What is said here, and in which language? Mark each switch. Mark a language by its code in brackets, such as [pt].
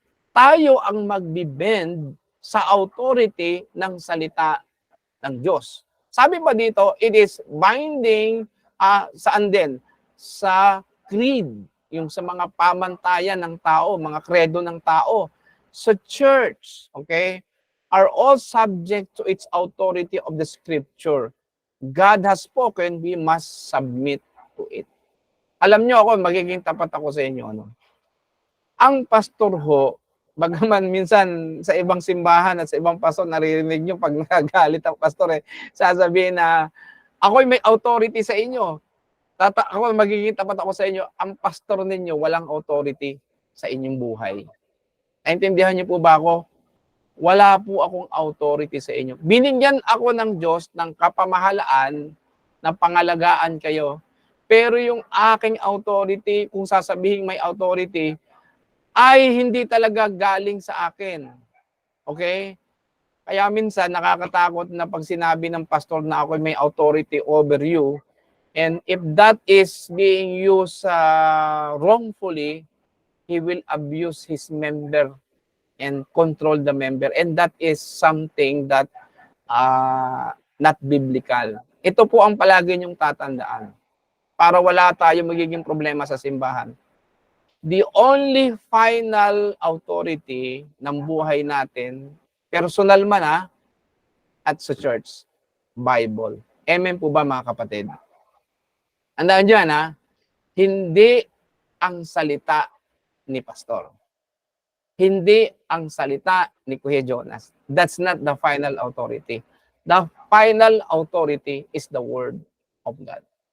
[tl] Tayo ang magbibend sa authority ng salita ng Diyos. Sabi pa dito, [en] it is binding [tl] saan din? Sa creed, yung sa mga pamantayan ng tao, mga kredo ng tao. [en] Sa church, okay, are all subject to its authority of the scripture. God has spoken, we must submit to it. [tl] Alam nyo ako, magiging tapat ako sa inyo. Ano? Ang pastor ho, bagaman minsan sa ibang simbahan at sa ibang pastor, naririnig nyo pag nagagalit ang pastor, sasabihin na, ako'y may authority sa inyo. Ako, magiging tapat ako sa inyo, ang pastor ninyo walang authority sa inyong buhay. Naintindihan niyo po ba ako? Wala po akong authority sa inyo. Binigyan ako ng Diyos ng kapamahalaan na pangalagaan kayo. Pero yung aking authority, kung sasabihin may authority, ay hindi talaga galing sa akin. Okay? Kaya minsan nakakatakot na pag sinabi ng pastor na ako may [en] authority over you, and if that is being used wrongfully, he will abuse his member and control the member. And that is something that not biblical. [tl] Ito po ang palagi niyong tatandaan para wala tayong magiging problema sa simbahan. [en] The only final authority [tl] ng buhay natin, [en] personal [tl] man at sa [en] church, Bible. [tl] Amen po ba mga kapatid? Andaan dyan hindi ang salita ni pastor. Hindi ang salita ni Kuya Jonas. [en] That's not the final authority. The final authority is the word of God.